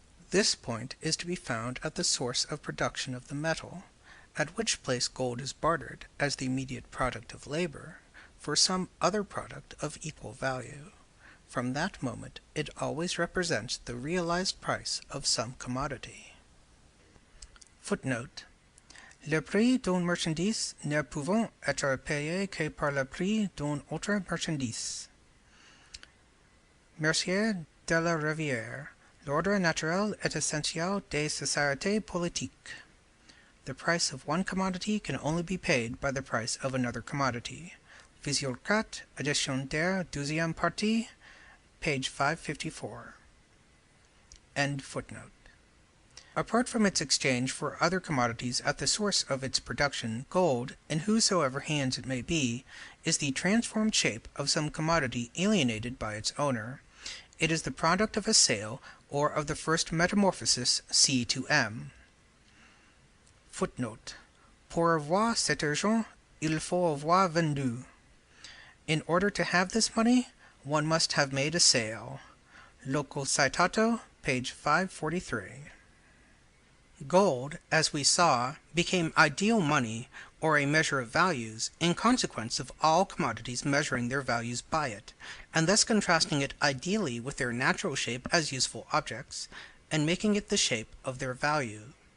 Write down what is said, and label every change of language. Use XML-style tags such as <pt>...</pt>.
<en>This point is to be found at the source of production of the metal, at which place gold is bartered, as the immediate product of labor, for some other product of equal value. From that moment it always represents the realized price of some commodity.</en> <fr>Footnote: Le prix d'une marchandise ne pouvant être payé que par le prix d'une autre marchandise. Mercier de la Rivière, L'ordre naturel et essentiel des sociétés politiques.</fr> <en>The price of one commodity can only be paid by the price of another commodity. Visual 4, edition der 12e partie, page 554. End footnote. Apart from its exchange for other commodities at the source of its production, gold, in whosoever hands it may be, is the transformed shape of some commodity alienated by its owner. It is the product of a sale, or of the first metamorphosis C to M.</en> <fr>Footnote: Pour avoir cet argent, il faut avoir vendu.</fr> <en>In order to have this money, one must have made a sale. Loco citato, page 543. Gold, as we saw, became ideal money, or a measure of values, in consequence of all commodities measuring their values by it, and thus contrasting it ideally with their natural shape as useful objects, and making it the shape of their value.</en>